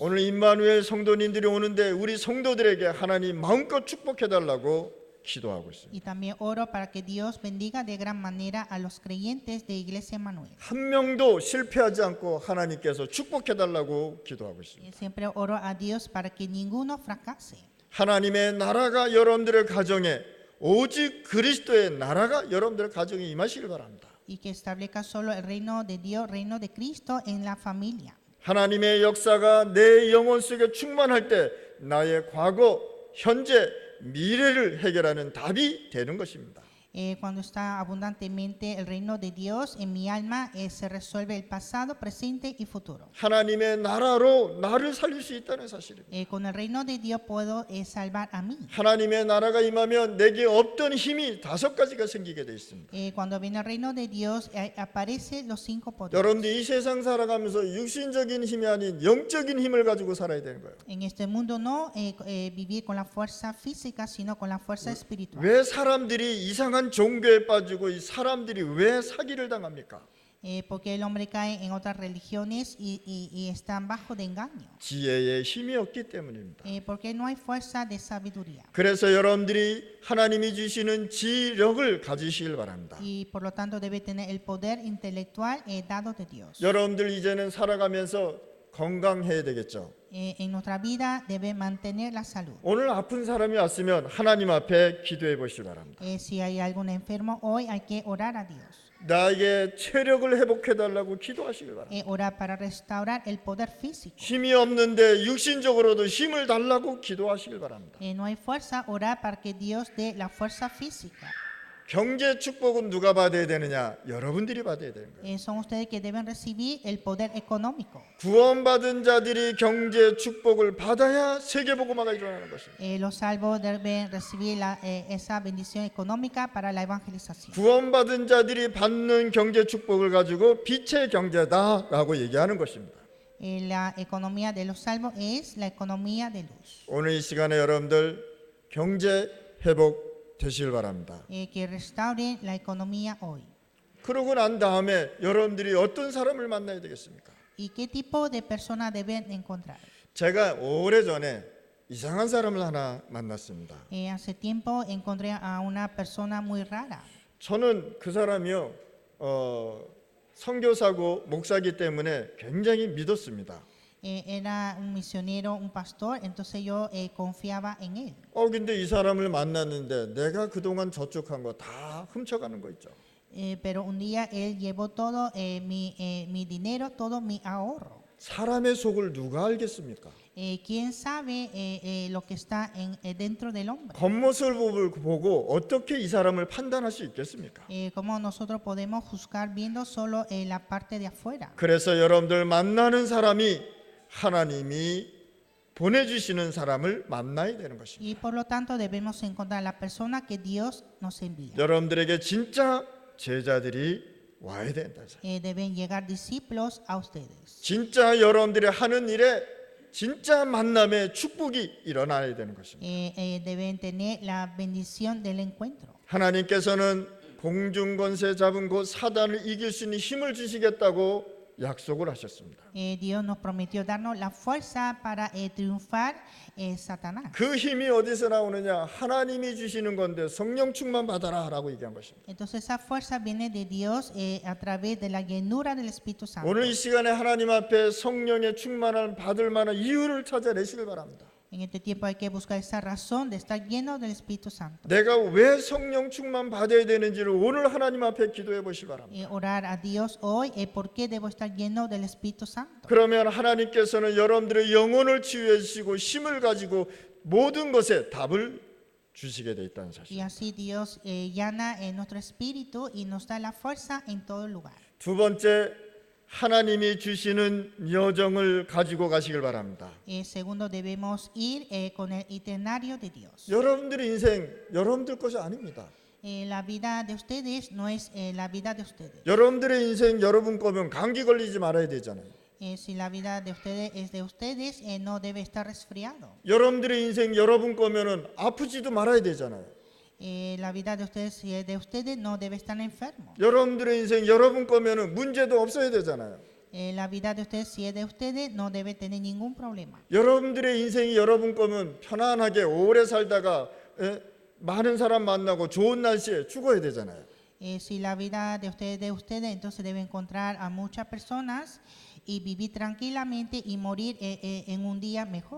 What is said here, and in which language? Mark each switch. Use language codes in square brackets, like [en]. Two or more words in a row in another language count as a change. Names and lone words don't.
[ko] 오늘 임마누엘 성도님들이 오는데 우리 성도들에게 하나님 마음껏 축복해 달라고 기도하고 있습니다. [es] Y también oro para que Dios bendiga de gran manera a los creyentes de Iglesia Emmanuel. [ko] 한 명도 실패하지 않고 하나님께서 축복해 달라고 기도하고 있습니다. [es] Siempre oro a Dios para que ninguno fracase. [ko] 하나님의 나라가 여러분들의 가정에 오직 그리스도의 나라가 여러분들의 가정에 임하시길 바랍니다. [es] Y que establezca solo el reino de Dios, reino de Cristo en la familia. [ko] 하나님의 역사가 내 영혼 속에 충만할 때 나의 과거, 현재, 미래를 해결하는 답이 되는 것입니다. [es] Cuando está abundantemente el reino de Dios en mi alma, se resuelve el pasado, presente y futuro. [ko] 하나님의 나라로 나를 살릴 수 있다는 사실입니다. [es] Con el reino de Dios puedo salvar a mí. [ko] 하나님의 나라가 임하면 내게 없던 힘이 5가지가 생기게 돼 있습니다. [es] Cuando viene el reino de Dios, aparecen los 5 poderes. [ko] 여러분들 이 세상 살아가면서 육신적인 힘이 아닌 영적인 힘을 가지고 살아야 되는 거예요. [es] En este mundo no vivir con la fuerza física, sino con la fuerza espiritual. [ko] 왜 사람들이 이상한 종교에 빠지고 이 사람들이 왜 사기를 당합니까? [es] Porque el hombre cae en otras religiones y están bajo de engaño. [ko] 지혜의 힘이 없기 때문입니다. [es] Porque no hay fuerza de sabiduría. [ko] 그래서 여러분들이 하나님이 주시는 지력을 가지시길 바랍니다. [es] Y por lo tanto debe tener el poder intelectual dado de Dios. [ko] 여러분들 이제는 살아가면서 건강해야 되겠죠. [es] En nuestra vida debe mantener la salud. [ko] 오늘 아픈 사람이 왔으면 하나님 앞에 기도해 보시기 바랍니다. [es] Si hay algún enfermo hoy hay que orar a Dios. [ko] 나에게 체력을 회복해 달라고 기도하시길 바랍니다. [es] Orar para restaurar el poder físico. [ko] 힘이 없는데 육신적으로도 힘을 달라고 기도하시길 바랍니다. [es] No hay fuerza, orar para que Dios dé la fuerza física. [ko] 경제 축복은 누가 받아야 되느냐? 여러분들이 받아야 되는 거예요. [es] Son ustedes que deben recibir el poder económico. [ko] 구원받은 자들이 경제 축복을 받아야 세계복음화가 일어나는 것입니다. [es] Los salvos deben recibir esa bendición económica para la evangelización. [ko] 구원받은 자들이 받는 경제 축복을 가지고 빛의 경제다라고 얘기하는 것입니다. [es] La economía de los salvos es la economía de luz. [ko] 오늘 이 시간에 여러분들 경제 회복 되시길 바랍니다. [es] Que restauren la economía hoy. [ko] 그러고 난 다음에 여러분들이 어떤 사람을 만나야 되겠습니까? [es] ¿Y qué tipo de persona deben encontrar? [ko] 제가 오래전에 이상한 사람을 하나 만났습니다. [es] Hace tiempo encontré a una persona muy rara. [ko] 저는 그 사람이요 선교사고 목사기 때문에 굉장히 믿었습니다. [es] Era un misionero, un pastor, entonces yo confiaba en él. [ko] 근데 이 사람을 만났는데 내가 그동안 저축한 거 다 훔쳐가는 거 있죠. [es] Pero un día él llevó todo mi dinero, todo mi ahorro. [ko] 사람의 속을 누가 알겠습니까? [es] ¿Quién sabe lo que está dentro del hombre? [ko] 겉모습을 보고 어떻게 이 사람을 판단할 수 있겠습니까? [es] ¿Cómo nosotros podemos juzgar viendo solo la parte de afuera? [ko] 그래서 여러분들 만나는 사람이 하나님이 보내주시는 사람을 만나야 되는 것입니다. [es] Y por lo tanto debemos encontrar la persona que Dios nos envía. [ko] 여러분들에게 진짜 제자들이 와야 된다. [es] Deben llegar discípulos a ustedes. [ko] 진짜 여러분들이 하는 일에 진짜 만남의 축복이 일어나야 되는 것입니다. [es] Deben tener la bendición del encuentro. [ko] 하나님께서는 공중권세 잡은 곳 사단을 이길 수 있는 힘을 주시겠다고 약속을 하셨습니다. [es] Dios nos prometió darnos la fuerza para triunfar Satanás. [ko] 그 힘이 어디서 나오느냐? 하나님이 주시는 건데 성령 충만 받아라라고 얘기한 것입니다. [es] Entonces esa fuerza viene de Dios a través de la llenura del Espíritu Santo. [ko] 오늘 이 시간에 하나님 앞에 성령의 충만을 받을 만한 이유를 찾아내시길 바랍니다. [es] En este tiempo hay que buscar esa razón de estar lleno del Espíritu Santo. [ko] 내가 왜 성령 충만 받아야 되는지를 오늘 하나님 앞에 기도해 보시기 바랍니다. [es] Orar a Dios hoy, ¿por qué debo estar lleno del Espíritu Santo? [ko] 그러면 하나님께서는 여러분들의 영혼을 치유해 주시고 힘을 가지고 모든 것에 답을 주시게 돼 있다는 사실. [es] Y así Dios llena nuestro espíritu y nos da la fuerza en todo lugar. [ko] 두 번째, 하나님이 주시는 여정을 가지고 가시길 바랍니다. [es] Segundo, debemos ir con el itinerario de Dios. [ko] 여러분들의 인생 여러분들 것이 아닙니다. [es] La vida de ustedes no es la vida de ustedes. [ko] 여러분들의 인생 여러분 거면 감기 걸리지 말아야 되잖아요. [es] Si la vida de ustedes es de ustedes, no debe estar resfriado. [ko] 여러분들의 인생 여러분 거면은 아프지도 말아야 되잖아요. [es] La vida de ustedes, si es de ustedes, no debe estar enfermo. [ko] 여러분들의 인생 여러분 거면은 문제도 없어야 되잖아요. [es] La vida de ustedes, si es de ustedes, no debe tener ningún problema. [ko] 여러분들의 인생이 여러분 거면 편안하게 오래 살다가 많은 사람 만나고 좋은 날씨에 죽어야 되잖아요. [es] Si la vida de ustedes, entonces debe encontrar a muchas personas y vivir tranquilamente y morir en un día mejor,